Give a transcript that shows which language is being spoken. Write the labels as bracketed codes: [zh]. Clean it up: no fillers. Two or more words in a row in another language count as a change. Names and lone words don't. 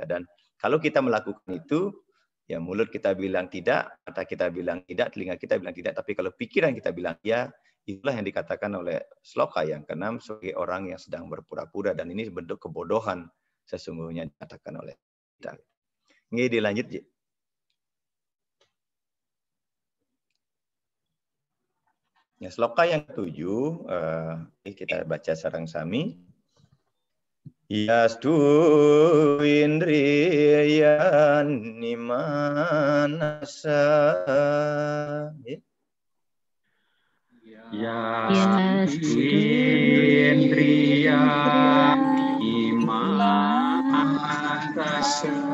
[id] Dan kalau kita melakukan itu, ya mulut kita bilang tidak, mata kita bilang tidak, telinga kita bilang tidak, tapi kalau pikiran kita bilang ya, itulah yang dikatakan oleh sloka yang ke-6 sebagai orang yang sedang berpura-pura, dan ini bentuk kebodohan sesungguhnya dikatakan oleh kita. Ini dilanjut, Ji. Ya, sloka yang ke-7, kita baca sarang-sami. [sa] Yastu indriyani manasa. Yastu indriyani manasa.